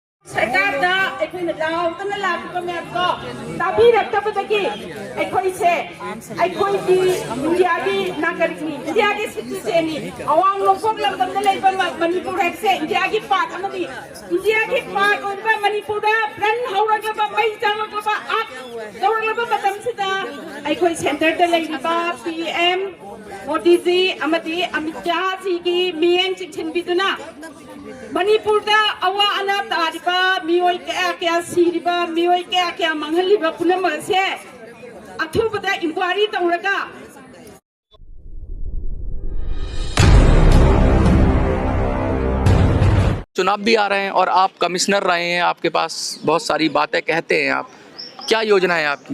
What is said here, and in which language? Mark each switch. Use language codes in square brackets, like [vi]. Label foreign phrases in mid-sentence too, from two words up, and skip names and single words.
[mni] सरकारदा अखोइना लाउतना लाखिबा म्यामको ताबिरक्तबदगी अखोइसे अखोइगी इंडियागी नागरिकनी इंडियागी सिटिजननी अवांग नोफोक लमदमदा लेबा मणिपुर हेक्से इंडियागी पार्ट अमदी इंडियागी पार्ट ओइबा मणिपुरदा प्रण हौरगबा मै चांगलबा आक दौरगबा मतमसिदा अखोइ सेंटरदा लेबा पीएम मोदी जी अमदी अमित शाह जी की मियेंग चिखिनबिदुना मणिपुरदा अवा अना तारिबा मियोय [hi] क्या क्या [mni] सिरिबा मियोय [hi] क्या क्या [mni] मंगलिबा पुनमसे अथुबदा इंक्वायरी तौरगा [hi] चुनाव भी आ रहे हैं और आप कमिश्नर रहे हैं, आपके पास बहुत सारी बातें कहते हैं आप, क्या योजना है आपकी?